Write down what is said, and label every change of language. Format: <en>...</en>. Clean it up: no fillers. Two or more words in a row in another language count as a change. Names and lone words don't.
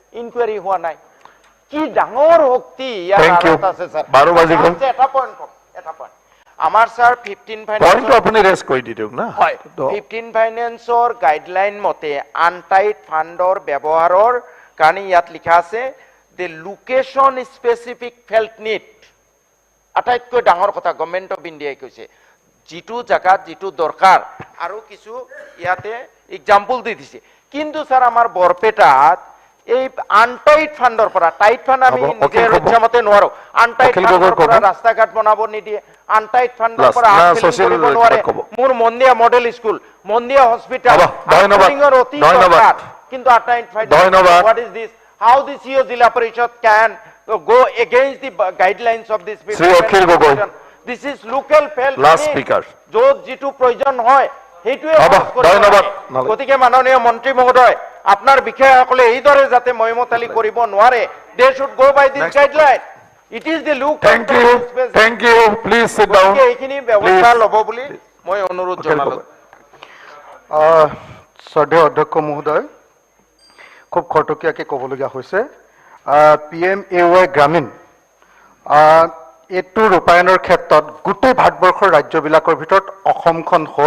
<as>ইনকোয়ারি হোৱা নাই কি ডাঙৰ শক্তি ইয়াৰ আৰত আছে স্যার 12 বাজি গ'ল এটা পইণ্ট আমাৰ স্যার 15 ফাইনেন্স পইণ্টটো আপুনি ৰেজ কৰি দিয়ক না 15 ফাইনেন্সৰ গাইডলাইন মতে আনটাইড ফাণ্ডৰ ব্যৱহাৰৰ কাৰণে ইয়াত লিখা আছে</as> <en>the location specific felt need</en> <as>আটাইতকৈ ডাঙৰ কথা</as> <en>Government of Indiaই</en> <as>কৈছে যেটো জায়গাত যেটো দৰকাৰ আৰু কিছু ইয়াতে এক্সাম্পল দি দিছে কিন্তু স্যার আমাৰ বৰপেটাত এই আনটাইড ফাণ্ডৰ পৰা টাইট ফাণ্ড আমি নিজৰ ইচ্ছামতে নোৱাৰো আনটাইড ফাণ্ডৰ পৰা ৰাস্তা ঘাট বনাব নিদিয়ে আনটাইড ফাণ্ডৰ পৰা আনসোচিয়েল কৰিব নোৱাৰে মোৰ মন্দিয়া মডেল স্কুল মন্দিয়া হস্পিটাল ধন্যবাদ কিন্তু আনটাইড ফাণ্ড</as> <en>what is this how the CEO Zilla Parishad can go against the guidelines of this this is local felt last speaker</en> <as>যত যেটো প্ৰয়োজন হয় হেতুৱে ধন্যবাদ গতিকে মাননীয় মন্ত্ৰী মহোদয় আপনার বিষয়াসকলে এইদৰে যাতে ময়মতালি কৰিব নোৱাৰে</as> <en>they should go by this guideline it is the look thank you please sit down</en> <as>এইখিনি ব্যৱস্থা ল'ব বুলি মই অনুৰোধ জনালো শ্ৰদ্ধেয় অধ্যক্ষ মহোদয় খুব খৰতকীয়াকৈ ক'বলগীয়া হৈছে PMAY গ্ৰামীণ এইটো ৰূপায়ণৰ ক্ষেত্ৰত গোটেই ভাৰতবৰ্ষৰ ৰাজ্যবিলাকৰ ভিতৰত অসমখন হ'ল</as>